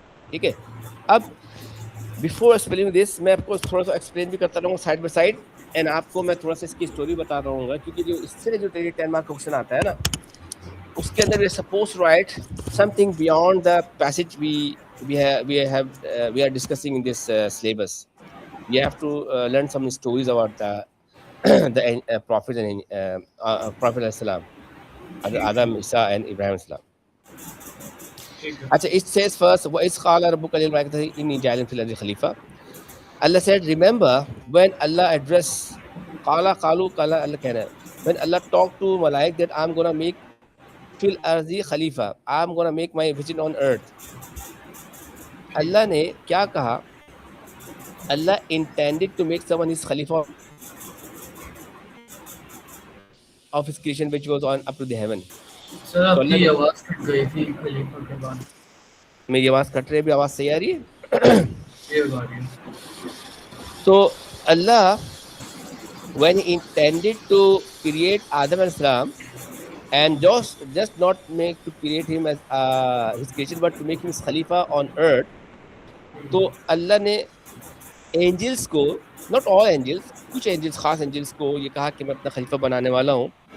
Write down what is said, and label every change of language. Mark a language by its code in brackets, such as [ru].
[ur] ٹھیک ہے, اب [en] before explaining this [ur] میں آپ کو تھوڑا سا ایکسپلین بھی کرتا رہوں گا [en] side by side, and [ur] آپ کو میں تھوڑا سا اس کی اسٹوری بتا رہا ہوں گا, کیونکہ جو اس سے جو 10 مارک کا کوشچن آتا ہے نا اس کے اندر [en] We are suppose to write something beyond the passage we are discussing in this syllabus. We have to learn some stories about the prophets and Prophet alayhi salam, Adam, Isa and Ibrahim alayhi salam. Achha, it says first, [ar] وَإِذْ قَالَ رَبُّكَ لِلْمَلَائِكَةِ إِنِّي جَاعِلٌ فِي الْأَرْضِ خَلِيفَةً. [en] Allah said, remember when Allah addressed قَالَ Allah kehna, when Allah talked to Malaik that I'm going to make fil ardi khalifa, I'm going to make my vision on earth. [ur] اللہ نے کیا کہا؟ [en] اللہ intended to make someone his khalifa of his creation which was on up to the heaven. [ur] سر آپ کی آواز کٹ گئی تھی خلیفہ کے بعد. میری آواز کٹ رہی ہے, ابھی آواز صحیح آ رہی ہے؟ تو اللہ [en] when he intended to create Adam alayhi salam, and just not make to create him as his creation but to make him his khalifa on earth, [ur] تو اللہ نے اینجلس کو, [en] not all angels, [ur] کچھ اینجلس, خاص Angeles کو یہ کہا کہ میں اپنا خلیفہ بنانے والا ہوں.